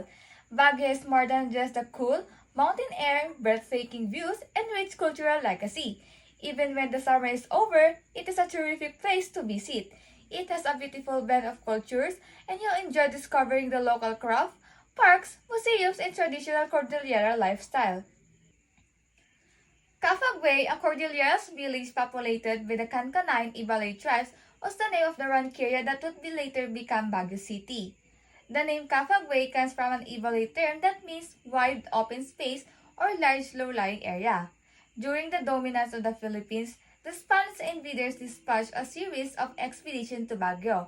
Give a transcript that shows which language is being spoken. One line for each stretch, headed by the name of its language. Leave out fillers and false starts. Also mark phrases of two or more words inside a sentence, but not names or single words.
English: Baguio is more than just the cool, mountain air, breathtaking views, and rich cultural legacy. Even when the summer is over, it is a terrific place to visit. It has a beautiful blend of cultures, and you'll enjoy discovering the local craft, parks, museums, and traditional Cordillera lifestyle. Cafagway, a Cordilleras village populated by the Cancanine Ibalay tribes, was the name of the rancheria that would be later become Baguio City. The name Cafagway comes from an Ibalay term that means wide open space or large low-lying area. During the dominance of the Philippines, the Spanish invaders dispatched a series of expeditions to Baguio.